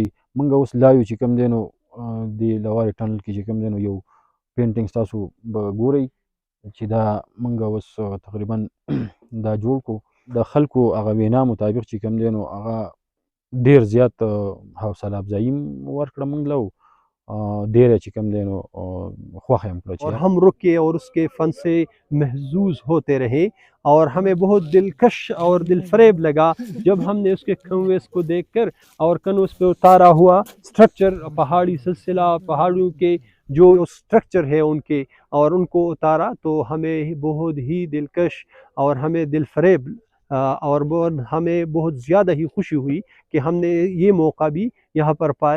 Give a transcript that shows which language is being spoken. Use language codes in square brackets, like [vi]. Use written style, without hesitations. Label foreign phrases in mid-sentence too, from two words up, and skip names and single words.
[ps] موږ اوس لایو چې کوم دی نو د لوارې ټنل کې چې کوم دی نو یو پینټینګ تاسو به ګورئ چې دا موږ اوس تقریبا دا جوړ کړو. د خلکو هغه وینا مطابق چې کوم دی نو هغه ډېر زیات حوصله افزایي ورکړه موږ له ډېره چې کوم دی نو خوښه هم کړه [hi] और हम रुके और उसके फन से महजूज होते रहे और हमें बहुत दिलकश और दिलफरेब लगा जब हमने उसके कन्वेस को देखकर और कन्वेस पे उतारा हुआ स्ट्रक्चर, पहाड़ी सिलसिला, पहाड़ों के जो स्ट्रक्चर है उनके और उनको उतारा तो हमें बहुत ही दिलकश और हमें दिलफरेब और हमें बहुत ज़्यादा ही खुशी हुई कि हमने ये मौका भी यहाँ पर पाया।